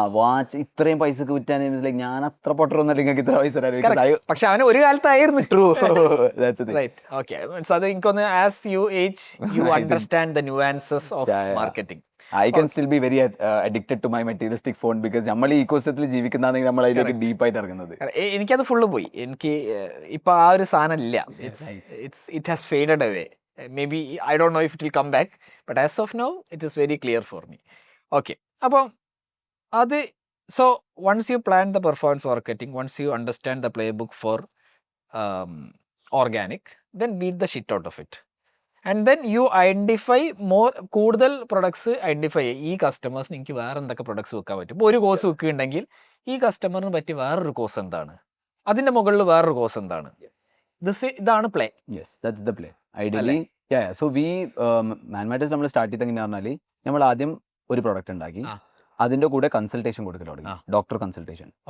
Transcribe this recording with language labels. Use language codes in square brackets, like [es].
[ml] Watch ഇത്രയും പൈസക്ക് Witan like ഞാൻ അത്ര പൊട്ടറൊന്നും നിങ്ങൾക്ക് ഇത്ര പൈസ തരാൻ. പക്ഷെ അവന് ഒരു കാലത്തായിരുന്നു. [en] True. Right. Okay. [ml] സോ അത് എനിക്കൊന്ന് [en] As you age you understand the nuances of marketing. I can still be very addicted to my materialistic phone because [ml] നമ്മൾ ഈ ഇക്കോസിസ്റ്റത്തിൽ ജീവിക്കുന്നതാണെങ്കിൽ നമ്മൾ അതിലേക്ക് ഡീപ്പായിട്ട് ഇറങ്ങുന്നത്. എനിക്കത് ഫുള്ള് പോയി. എനിക്ക് ഇപ്പൊ ആ ഒരു സാധനം ഇല്ല. [en] It has faded away. Maybe I don't know if it will come back, but as of now it is very clear for me. Okay, [ml] അപ്പം അത് [en] so once you plan the performance marketing, once you understand the playbook for organic, then beat the shit out of it, and then you identify more [ml] കൂടുതൽ products identify ചെയ്യുക. ഈ കസ്റ്റമേഴ്സിന് എനിക്ക് വേറെ എന്തൊക്കെ products വെക്കാൻ പറ്റും. ഇപ്പോൾ ഒരു കോഴ്സ് വെക്കുകയുണ്ടെങ്കിൽ ഈ കസ്റ്റമറിന് പറ്റി വേറൊരു കോഴ്സ് എന്താണ്, അതിൻ്റെ മുകളിൽ വേറൊരു കോഴ്സ് എന്താണ്, ഇതാണ് play. [en] Yes, that's the play ideally. [ml] So we മാൻമാറ്റേഴ്സ് നമ്മൾ സ്റ്റാർട്ട് ചെയ്ത് എങ്ങനെയാ പറഞ്ഞാൽ നമ്മൾ ആദ്യം ഒരു പ്രോഡക്റ്റ് ഉണ്ടാക്കി, അതിന്റെ കൂടെ കൺസൾട്ടേഷൻ കൊടുക്കൽ തുടങ്ങി, ഡോക്ടർ കൺസൾട്ടേഷൻ.